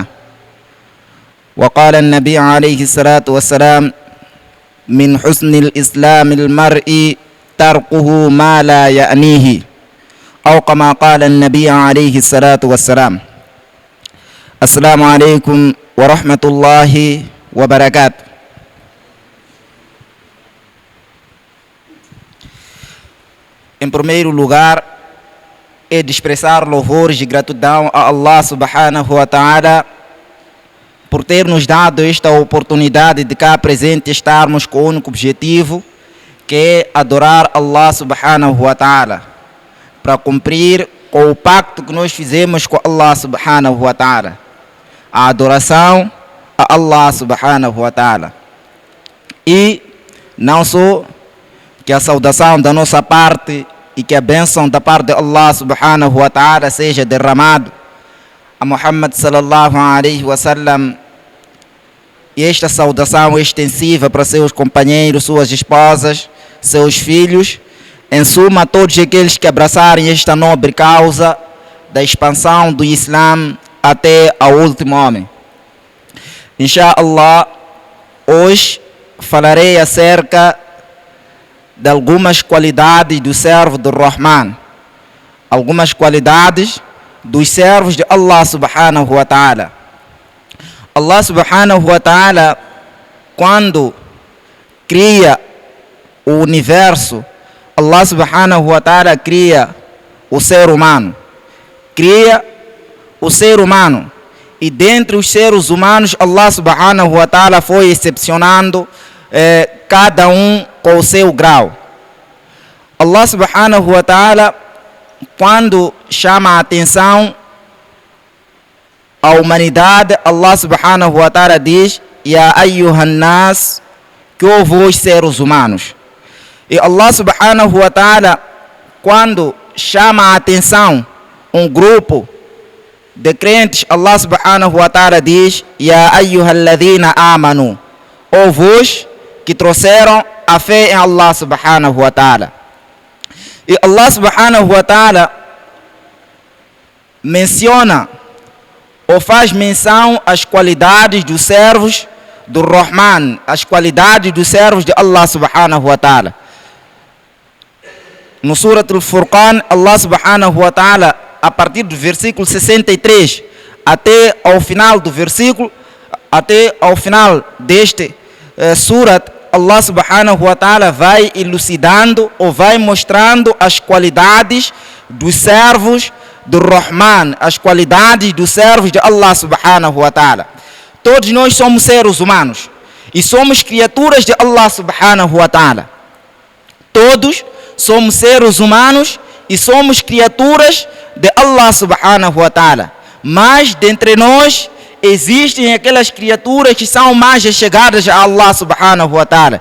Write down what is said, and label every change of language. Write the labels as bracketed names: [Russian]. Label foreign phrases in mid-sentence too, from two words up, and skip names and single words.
[Arabic] وقال النبي عليه الصلاة والسلام: من حسن الإسلام المرء تركه ما لا يعنيه، أو كما قال النبي عليه الصلاة والسلام. السلام عليكم ورحمة الله وبركاته. [Portuguese] Em primeiro lugar, é de expressar louvores e gratidão a Allah [Arabic] سبحانه و [Portuguese] ta'ala por ter nos dado esta oportunidade de cá presente estarmos com o único objetivo, que é adorar Allah [Arabic] سبحانه وتعالى, [Portuguese] para cumprir com o pacto que nós fizemos com Allah [Arabic] سبحانه وتعالى, [Portuguese] a adoração a Allah [Arabic] سبحانه وتعالى. [Portuguese] E não só que a saudação da nossa parte e que a bênção da parte de Allah [Arabic] سبحانه وتعالى [Portuguese] seja derramado a Muhammad [Arabic] صلى الله عليه وسلم, [Portuguese] e esta saudação extensiva para seus companheiros, suas esposas, seus filhos, em suma todos aqueles que abraçarem esta nobre causa da expansão do Islã até ao último homem. Insha'Allah, hoje falarei acerca de algumas qualidades do servo do Rahman, algumas qualidades dos servos de Allah [Arabic] سبحانه وتعالى. [Portuguese] Allah [Arabic] سبحانه وتعالى, [Portuguese] quando cria o universo, Allah [Arabic] سبحانه وتعالى [Portuguese] cria o ser humano, e dentre os seres humanos Allah [Arabic] سبحانه وتعالى [Portuguese] foi excepcionando cada um com o seu grau. Allah [Arabic] سبحانه وتعالى, [Portuguese] quando chama a atenção à humanidade, Allah [Arabic] سبحانه وتعالى [Portuguese] diz: [Arabic] يا أيها الناس, [Portuguese] que ouve os seres humanos. E Allah [Arabic] سبحانه وتعالى, [Portuguese] quando chama a atenção um grupo de crentes, Allah [Arabic] سبحانه وتعالى [Portuguese] diz: [Arabic] يا أيها الذين آمنوا, [Portuguese] ouve-os que trouxeram a fé em Allah [Arabic] سبحانه وتعالى. [Portuguese] E Allah [Arabic] سبحانه وتعالى [Portuguese] menciona ou faz menção às qualidades dos servos do Rahman, as qualidades dos servos de Allah [Arabic] سبحانه وتعالى. [Portuguese] No Surat Al-Furqan, Allah [Arabic] سبحانه وتعالى, [Portuguese] a partir do versículo 63 até ao final do versículo, até ao final deste surat, Allah [Arabic] سبحانه وتعالى [Portuguese] vai elucidando ou vai mostrando as qualidades dos servos do Rahman, as qualidades dos servos de Allah [Arabic] سبحانه وتعالى. [Portuguese] Todos nós somos seres humanos e somos criaturas de Allah [Arabic] سبحانه وتعالى. [Portuguese] Todos somos seres humanos e somos criaturas de Allah [Arabic] سبحانه وتعالى. [Portuguese] Mas dentre nós existem aquelas criaturas que são mais chegadas a Allah [Arabic] سبحانه وتعالى.